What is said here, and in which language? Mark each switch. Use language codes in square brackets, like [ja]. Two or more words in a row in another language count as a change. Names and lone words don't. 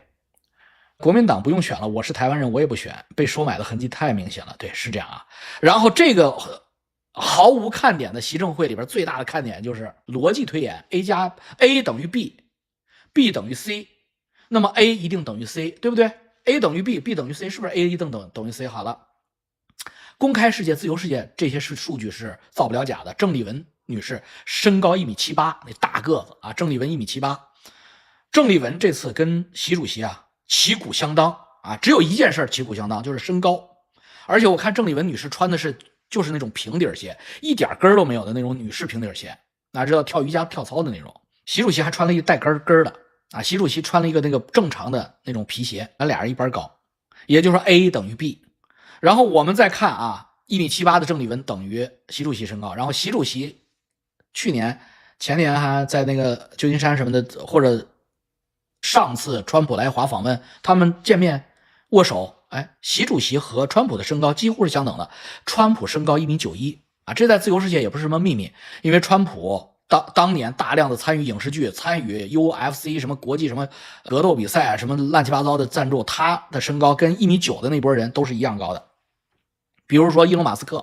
[zh] 國民黨不用選了，我是台灣人，我也不選，被收買的痕跡太明顯了。對，是這樣啊。然後這個毫無看點的習政會裡邊最大的看點就是邏輯推演 ，A 等於 B 等於 C， 那麼 A 一定等於 C， 對不對 ？A 等於 B 等於 C，是不是 A 一定等於 C？好了，公開世界、自由世界這些数據是造不了假的。鄭麗文女士身高1.78米，那大個子啊，鄭麗文1.78米。鄭麗文這次跟習主席旗鼓相當啊，只有一件事旗鼓相當，就是身高。而且我看鄭麗文女士穿的就是那種平底鞋，一點跟都沒有的那种女士平底鞋，哪知道跳瑜伽跳操的那种。習主席還穿了一個帶跟的啊，習主席穿了一個那個正常的那種皮鞋，咱倆人一般高，也就是說 A 等於 B。然後我們再看1.78米的鄭麗文等於習主席身高，然後習主席前年還在那個舊金山什麼的，或者上次川普來華訪問，他們見面握手，習主席和川普的身高幾乎是相等的，川普身高1.91米啊，這在自由世界也不是什麼秘密，因為川普當年大量的參與影視劇，參與 UFC 什麼國際什麼格鬥比賽什麼亂七八糟的贊助，他的身高跟1.9米的那波人都是一樣高的。比如說伊隆馬斯克